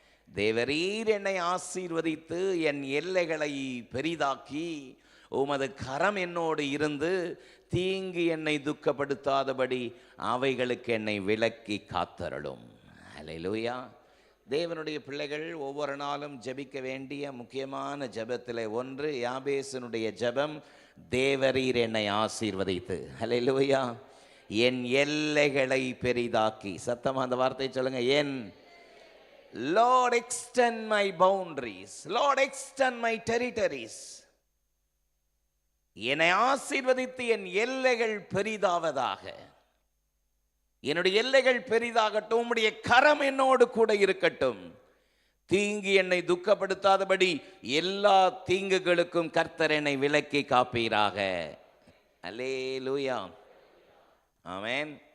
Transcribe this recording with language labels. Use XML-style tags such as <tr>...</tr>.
<ta>தேவரீர் என்னை ஆசீர்வதித்து என் எல்லைகளை பெரிதாக்கி உமது கரம் என்னோடு இருந்து தீங்கு என்னை துக்கப்படுத்தாதபடி அவைகளுக்கு என்னை விலக்கி காத்தருளும். ஹல்லேலூயா. தேவனுடைய பிள்ளைகள் ஒவ்வொரு நாளும் ஜெபிக்க வேண்டிய முக்கியமான ஜெபத்தில் ஒன்று யாபேசனுடைய ஜெபம், தேவரீர் என்னை ஆசீர்வதித்து, ஹல்லேலூயா, என் எல்லைகளை பெரிதாக்கி. சத்தமா அந்த வார்த்தை சொல்லுங்க, என்</ta> <en>Lord extend my boundaries, Lord extend my territories.</en> <ta>என்னை ஆசீர்வதித்து என் எல்லைகள் பெரிதாவதாக, என்னுடைய எல்லைகள் பெரிதாகட்டும், உம்முடைய கரம் என்னோடு கூட இருக்கட்டும், தீங்கு என்னை துக்கப்படுத்தாதபடி எல்லா தீங்குகளுக்கும் கர்த்தர் என்னை விலக்கி காப்பீராக. அல்லேலூயா. ஆமென்.</ta>